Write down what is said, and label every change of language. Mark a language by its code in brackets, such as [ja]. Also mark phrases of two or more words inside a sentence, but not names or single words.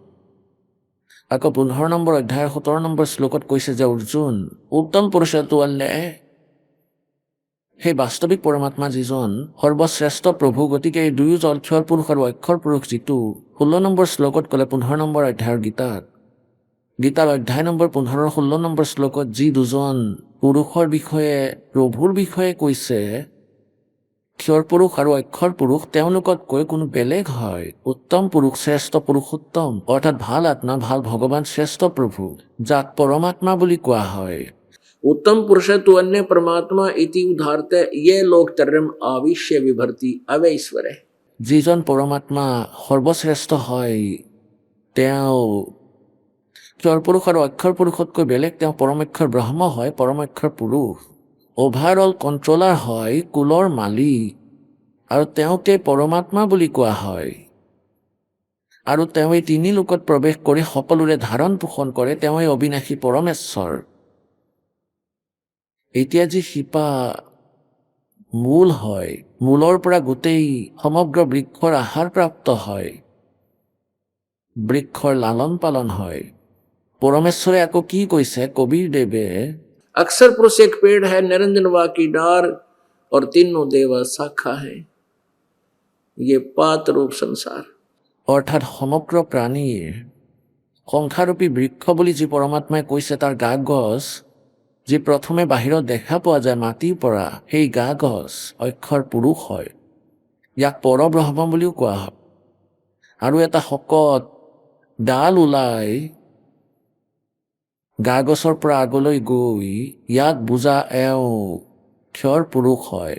[as] আকৌ 15 নম্বৰ অধ্যায়ৰ 17 নম্বৰ শ্লোকত কৈছে যে অৰ্জুন, উত্তম পুৰুষটো আল্লে, সেই বাস্তৱিক পৰমাত্মা যিজন সৰ্বশ্ৰেষ্ঠ প্ৰভু, গতিকে এই দুয়োজন ক্ষৰ পুৰুষ আৰু অক্ষৰ পুৰুষ, যিটো 16 নম্বৰ শ্লোকত ক'লে 15 নম্বৰ অধ্যায়ৰ গীতাৰ অধ্যায় নম্বৰ 15 16 নম্বৰ শ্লোকত যি দুজন পুৰুষৰ বিষয়ে, প্ৰভুৰ বিষয়ে কৈছে, ক্ষৰ পুৰুষ আৰু অক্ষৰ পুৰুষ, তেওঁলোকতকৈ কোনো বেলেগ হয়। উত্তম পুৰুষ, শ্ৰেষ্ঠ পুৰুষোত্তম, অৰ্থাৎ ভাল আত্মা, ভাল ভগৱান, শ্ৰেষ্ঠ প্ৰভু, যাক পৰমাত্মা বুলি কোৱা হয়। [sa] उत्तम पुरुष तु अन्य परमात्मा इति उदाहरते ये लोक तरम आविश्य विभर्ति अवैश्वरे। [as] যিজন পৰমাত্মা সৰ্বশ্ৰেষ্ঠ হয়, তেওঁ ক্ষৰ পুৰুষ আৰু অক্ষৰ পুৰুষতকৈ বেলেগ, তেওঁ পৰমেক্ষৰ ব্ৰহ্ম হয়, পৰমেক্ষৰ পুৰুষ, [en] overall controller [as] হয়, কুলৰ মালিক, আৰু তেওঁকে পৰমাত্মা বুলি কোৱা হয়। আৰু তেওঁ এই 3 লোকত প্ৰৱেশ কৰি সকলোৰে ধাৰণ পোষণ কৰে, তেওঁই অবিনাশী পৰমেশ্বৰ। এতিয়া যি শিপা মূল হয়, মূলৰ পৰা গোটেই সমগ্ৰ বৃক্ষৰ আহাৰ প্ৰাপ্ত হয়, বৃক্ষৰ লালন পালন হয়। পৰমেশ্বৰে আকৌ কি কৈছে, কবীৰ দেৱে, [hi] अक्सर पुरुष एक पेड़ है निरंजन वा की डार और तीनों देवा शाखा है। ये पात रूप संसार [as] অৰ্থাৎ সমগ্ৰ প্ৰাণীৰ সংসাৰূপী বৃক্ষ বুলি যি পৰমাত্মাই কৈছে তাৰ গা গছ যি প্ৰথমে বাহিৰত দেখা পোৱা যায় মাটিৰ পৰা, সেই গা গছ অক্ষৰ পুৰুষ হয়। ইয়াক পৰব্ৰহ্ম বুলিও কোৱা হয়। আৰু এটা শকত ডাল ওলাই গা গছৰ পৰা আগলৈ গৈ ইয়াক বুজা এওঁ ক্ষৰ পুৰুষ হয়।